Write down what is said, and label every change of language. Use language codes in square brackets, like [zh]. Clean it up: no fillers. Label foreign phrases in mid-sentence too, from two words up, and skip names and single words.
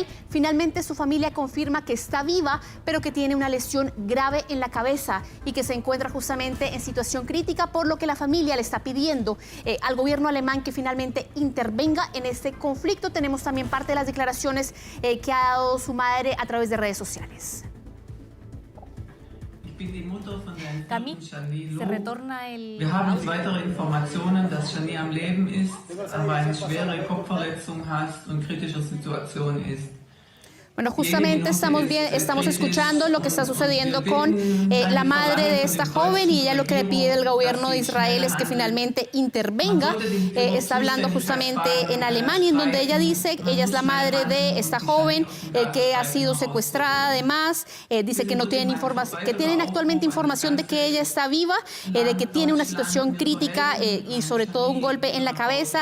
[es] Finalmente su familia confirma que está viva, pero que tiene una lesión grave en la cabeza y que se encuentra justamente en situación crítica, por lo que la familia le está pidiendo al gobierno alemán que finalmente intervenga en este conflicto. Tenemos también parte de las declaraciones que ha dado su madre a través de redes sociales. Cami, se retorna el... [de] Wir haben weitere Informationen, dass Shani am Leben ist, aber eine schwere Kopfverletzung hat und kritische Situation ist. [es] Bueno, justamente estamos escuchando lo que está sucediendo con la madre de esta joven y ella lo que le pide al gobierno de Israel es que finalmente intervenga. Está hablando justamente en Alemania, en donde ella dice, ella es la madre de esta joven que ha sido secuestrada además, dice que no tienen información, que tienen actualmente información de que ella está viva, de que tiene una situación crítica y sobre todo un golpe en la cabeza.